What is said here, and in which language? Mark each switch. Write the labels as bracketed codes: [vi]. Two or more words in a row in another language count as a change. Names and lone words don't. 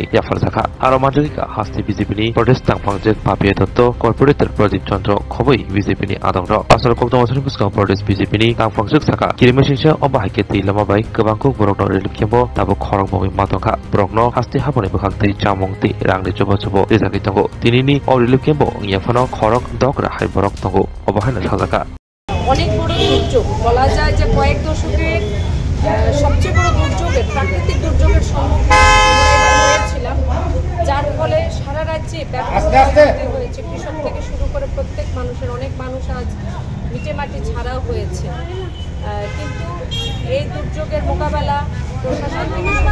[trp] Yafarzaka Aromanjika Hasti BJP ni Pradesh Tangpangjek Papia Dotto Corporator Pradeep Chandra Khoboi BJP ni Adongro Pasal Kokdong Wasani Buska Pradesh BJP ni Tangpangjek Saka Kirimesingsa Obahike Tilamabai Kabangko Brokno Relukembo Tabo Khorok Bomi Matongka Brokno Hasti Haboni Bkhakti Chamongti Rangni Chobo Rizaki Tongo Tinini Relukembo Yafano Khorok Dogra Hai Borok Tongo Obahana Sajaka [bn] অনেক বড় দুর্যোগ বলা যায় যে কয়েক দশকে সবচেয়ে বড় দুর্যোগের প্রাকৃতিক দুর্যোগের সম্মুখীন হয়েছিলাম যার ফলে সারা রাজ্যে ব্যাপক ক্ষতি হয়েছে কৃষক থেকে শুরু করে প্রত্যেক মানুষের অনেক মানুষ আজ মিটে মাটি ছাড়াও হয়েছে কিন্তু এই দুর্যোগের মোকাবেলা প্রশাসন থেকে শুরু